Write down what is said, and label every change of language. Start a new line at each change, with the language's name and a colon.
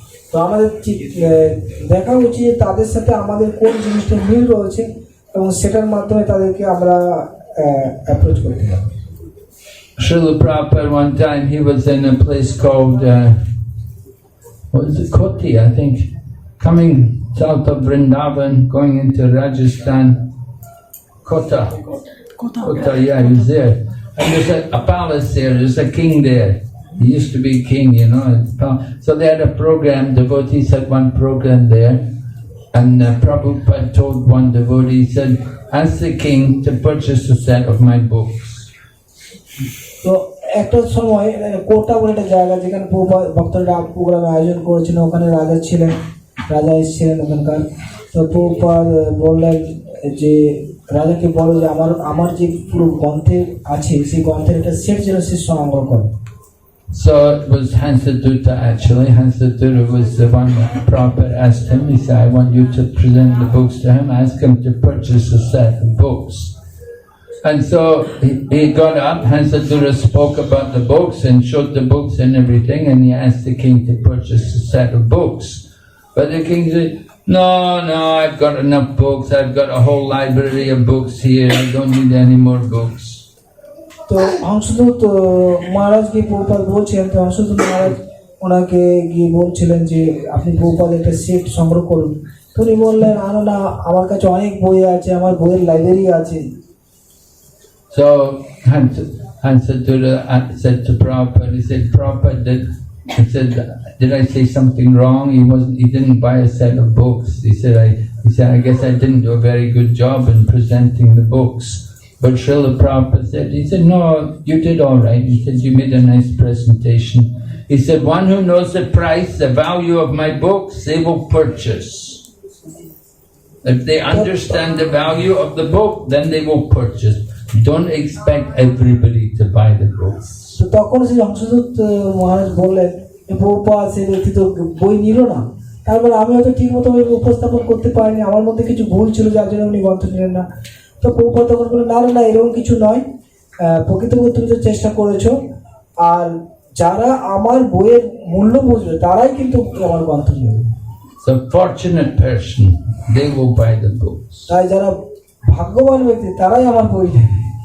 Bangla: তো আমাদের দেখা উচিত তাদের সাথে আমাদের কোন জিনিসটা মিল রয়েছে, এবং সেটার মাধ্যমে তাদেরকে আমরা অ্যাপ্রোচ করতে পারি।
English: Srila Prabhupada, one time he was in a place called, what was it, Koti, I think, coming south of Vrindavan, going into Rajasthan, Kota, yeah, he was there. And there's a palace there, there's a king there. He used to be king, you know. So they had a program, devotees had one program there. And Prabhupada told one devotee, he said, ask the king to purchase a set of my books.
Bangla: তো একটা সময় কোটা বলে একটা জায়গা যেখানে ভক্তরা programme আয়োজন করেছিল, ওখানে রাজা ছিলেন, রাজা এসেছিলেন ওখানকার। তো প্রভুপাদ বললেন যে রাজাকে বলো যে আমার যে পুরো গ্রন্থের আছে সেই গ্রন্থের একটা সেট যেন সে সংগ্রহ করে।
English: So it was Hansadutta actually. Hansadutta was the one that Prabhupada asked him. He said, I want you to present the books to him. Ask him to purchase a set of books. And so he got up, Hansadutta spoke about the books and showed the books and everything, and he asked the king to purchase a set of books. But the king said, no, I've got enough books. I've got a whole library of books here. I don't need any more books.
Bangla: তো হংসদূত মহারাজকে প্রভুপাদ বলছিলেন, তো হংসদূত মহারাজ ওনাকে গিয়ে বলছিলেন যে আপনি প্রভুপাদ একটা সেট সংগ্রহ করুন। তো উনি বললেন না, আমার কাছে অনেক বই আছে, আমার বইয়ের লাইব্রেরি আছে।
English: So Hansadutta said to Prabhupada, he said, Prabhupada, did I say something wrong? He didn't buy a set of books. He said, I guess I didn't do a very good job in presenting the books. But Srila Prabhupada said, no, you did all right. He said, you made a nice presentation. He said, one who knows the price, the value of my books, they will purchase. If they understand the value of the book, then they will purchase. Don't expect everybody to buy the books.
Bangla: তো তখন সেই হংসদূত মহারাজ বললেন প্রভুপাদ সেই ব্যক্তি তো বই নিল না, তারপর আমি হয়তো ঠিক মতো উপস্থাপন করতে পারিনি, আমার মধ্যে কিছু ভুল ছিল যার জন্য উনি গ্রন্থ নিলেন না। তো প্রভুপাদ তখন বললেন না এরকম কিছু নয়, প্রকৃতপক্ষে তুমি তো চেষ্টা করেছো, আর যারা আমার বইয়ের মূল্য বুঝবে তারাই কিন্তু আমার গ্রন্থ নেবে।
English: So fortunate person, they will buy the books.
Bangla: তাই যারা ভাগ্যবান ব্যক্তি তারাই আমার বই নেবে।